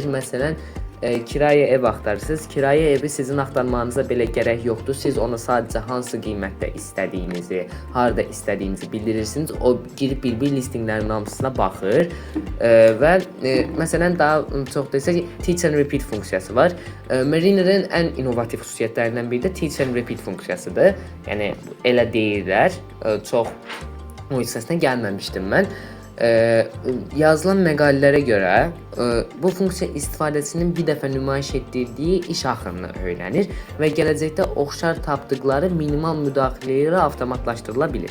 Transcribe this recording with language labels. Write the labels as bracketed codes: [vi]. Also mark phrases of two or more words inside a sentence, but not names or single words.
[az] Məsələn kirayə ev axtarırsınız. Kirayə evi sizin axtarmanıza belə gərək yoxdur. Siz ona sadəcə hansı qiymətdə istədiyinizi, harda istədiyinizi bildirirsiniz. O girib bir listinglərin hamısına baxır və məsələn daha çox desək [en] teach and repeat [az] funksiyası var. Mariner'in ən innovativ xüsusiyyətlərindən biri də [en] teach and repeat [az] funksiyasıdır. Yəni elə deyirlər. Çox o hissəsinə gəlməmişdim mən. Yazılan məqalələrə görə bu funksiya istifadəçinin bir dəfə nümayiş etdirdiyi iş axırını öyrənir və gələcəkdə oxşar tapdıqları minimal müdaxilə ilə avtomatlaşdırıla bilir.